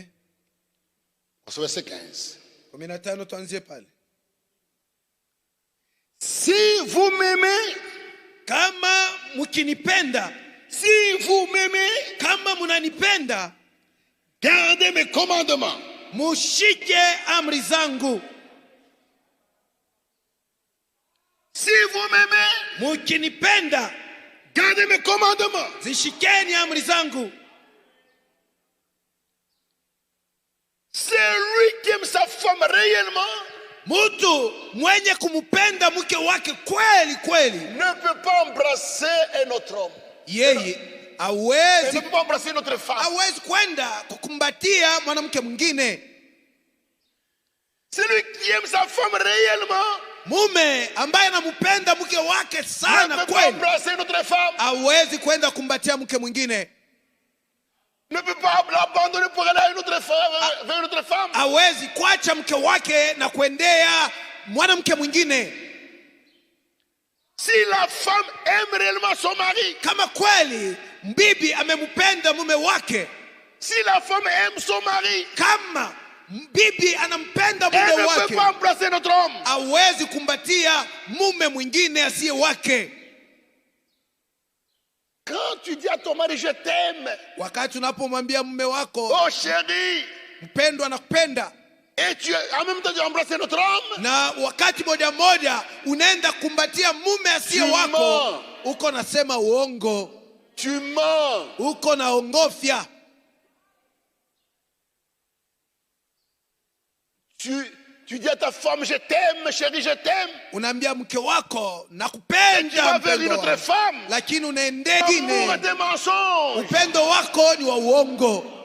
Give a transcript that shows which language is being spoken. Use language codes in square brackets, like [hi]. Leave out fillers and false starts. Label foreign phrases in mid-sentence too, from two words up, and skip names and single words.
[fr] Verset 15. [sw] 15 tuanzie pale. [fr] Si vous m'aimez, [sw] kama mkinipenda, [fr] si vous m'aimez, [sw] kama mnanipenda, [fr] gardez mes commandements. [sw] mushike amri zangu. [fr] Si vous m'aimez, [sw] mkinipenda, [fr] gardez mes commandements. [sw] zishikeni amri zangu. [fr] C'est lui qui aime sa femme réellement. [sw] Mtu mwenye kumupenda mke wake kweli kweli [fr] Ne peut pas embrasser un autre homme. [sw] yeye [fr] Il ne [sw] hawezi [fr] peut pas embrasser une autre femme. [sw] kwenda kukumbatia mwanamke mwingine. [fr] C'est lui qui aime sa femme réellement. [sw] Mume ambaye anampenda mke wake [fr] Ne [sw] sana [fr] peut pas [sw] kweli [fr] embrasser une autre femme. [sw] hawezi kwenda kumbatia mke mwingine. [fr] Ne peut pas l'abandonner pour aller à une autre femme, vers une autre femme. [sw] Hawezi kuacha mke wake na kuendea mwanamke mwingine. [fr] Si la femme aime réellement son mari, [sw] Kama kweli bibi amempenda mume wake, [fr] si la femme aime son mari, [sw] kama bibi anampenda [fr] elle [sw] mume [fr] ne peut [sw] wake, [fr] pas embrasser notre homme. [sw] hawezi kumbatia mume mwingine asiye wake. [fr] Quand tu dis à ton mari je t'aime, [sw] Wakati unapomwambia mume wako [fr] oh chérie, [sw] mpendwa nakupenda, [fr] et tu en même temps tu embrasses notre homme, [sw] na wakati moja moja unaenda kumbatia mume asiye [fr] Tu [sw] wako, [fr] mens. [sw] uko nasema uongo, [fr] tu mens. [sw] uko naongofya. [fr] Tu dis à ta femme je t'aime, chérie, je t'aime. [sw] Unaambia mke wako [fr] Et tu [sw] nakupenda [fr] vas vers une [sw] mpendwa [fr] autre [sw] wangu, [fr] femme. [sw] lakini unaendea [fr] L'amour [sw] ingine. [fr] est des mensonges. [sw] Upendo wako ni wa uongo.